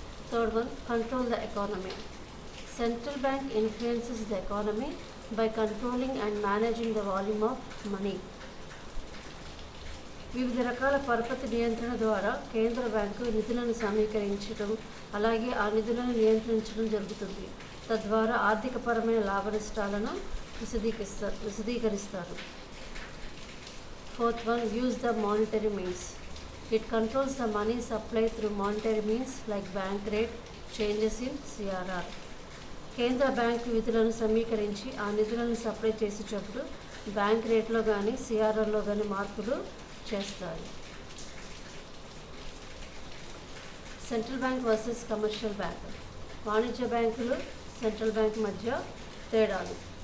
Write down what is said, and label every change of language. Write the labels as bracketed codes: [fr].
[en] Third one, control the economy. Central bank influences the economy by controlling and managing the volume of money. [te] వివిధ రకాల పరపతి నియంత్రణ ద్వారా కేంద్ర బ్యాంకు నిధులను సమీకరించడం అలాగే ఆ నిధులను నియంత్రించడం జరుగుతుంది. తద్వారా ఆర్థికపరమైన లాభ నష్టాలను విశదీకరిస్తారు. [en] Fourth one, use the monetary means. It controls the money supply through monetary means like bank rate, changes in CRR. [te] కేంద్ర బ్యాంకు విధులను సమీకరించి ఆ నిధులను సప్లై చేసేటప్పుడు బ్యాంక్ రేట్లో కానీ సిఆర్ఆర్లో కానీ మార్పులు చేస్తాయి. [en] Central bank versus commercial bank. [te] వాణిజ్య బ్యాంకులు సెంట్రల్ బ్యాంక్ మధ్య తేడాలు.